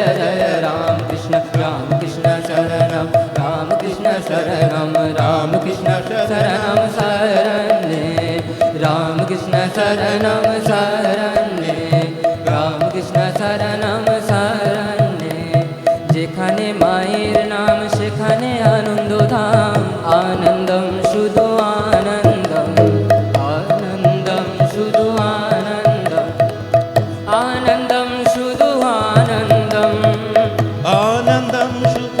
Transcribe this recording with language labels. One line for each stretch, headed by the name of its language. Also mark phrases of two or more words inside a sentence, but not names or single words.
Sanskrit: जय रामकृष्ण रामकृष्ण शरणं रामकृष्ण शरणं रामकृष्ण शरणं शरण्ये रामकृष्ण शरणं शरण्ये
Bangla: रामकृष्ण शरणं शरण्ये যেখানে মায়ের নাম সেখানে আনন্দ ধাম আনন্দম শুধু আনন্দম আনন্দম শুধু আনন্দম আনন্দম শুধু আনন্দম আনন্দম শুভ